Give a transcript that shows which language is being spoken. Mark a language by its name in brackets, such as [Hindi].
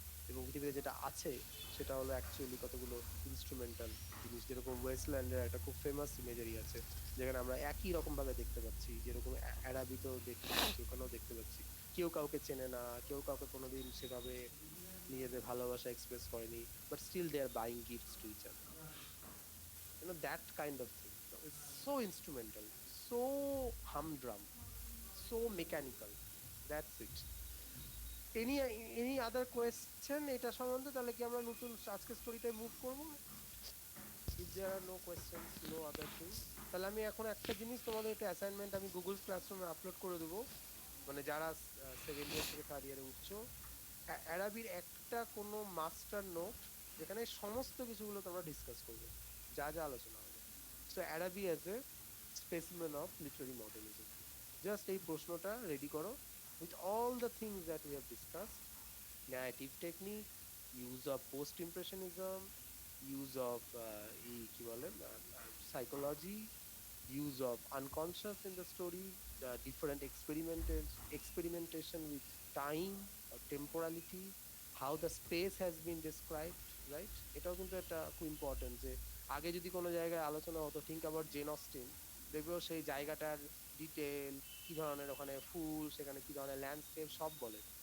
[Bangla] এবং পৃথিবীতে যেটা আছে সেটা হলো অ্যাকচুয়ালি কতগুলো ইনস্ট্রুমেন্টাল জিনিস, যেরকম ওয়েস্টল্যান্ডের একটা খুব ফেমাস ইমেজারি আছে, যেখানে আমরা একই রকম ভাবে দেখতে পাচ্ছি, যেরকম অ্যারাবিতেও দেখতে পাচ্ছি, ওখানেও দেখতে পাচ্ছি কেউ কাউকে চেনে না, কেউ কাউকে কোনোদিন সেভাবে নিজেদের ভালোবাসা এক্সপ্রেস করেনি, [English] But still they are buying gifts to each other. That kind of thing, it's so instrumental, so humdrum, so mechanical. That's it. Any other question [Bangla] এটা সম্বন্ধে? তাহলে কি আমরা নতুন আজকে স্টোরিটাই মুভ করব? [English] If there are no questions, no other thing, [Bangla] তাহলে আমি এখন একটা জিনিস তোমাদের একটা অ্যাসাইনমেন্ট আমি গুগল ক্লাসরুমে আপলোড করে দেবো, মানে যারা সেকেন্ড ইয়ার থেকে থার্ড ইয়ারে উঠছো, অ্যারাবির একটা কোনো মাস্টার নোট যেখানে সমস্ত কিছুগুলো তোমরা ডিসকাস করবে, যা যা আলোচনা হবে। [English] so Araby as a specimen of literary modernism, just [Bangla] এই প্রশ্নটা রেডি করো [English] with all the things that we have discussed: narrative technique, use of post impressionism, use of [Bangla] কি বলে [English] psychology, use of unconscious in the story, the different experimentation with time or temporality, how the space has been described, right? [Bangla] এটাও কিন্তু একটা খুব important, যে আগে যদি কোনো জায়গায় আলোচনা হতো, [English] think about Jane Austen, [Bangla] দেখবে সেই জায়গাটার ডিটেল, কি ধরনের ওখানে ফুল, সেখানে কি ধরনের ল্যান্ডস্কেপ সব বলে।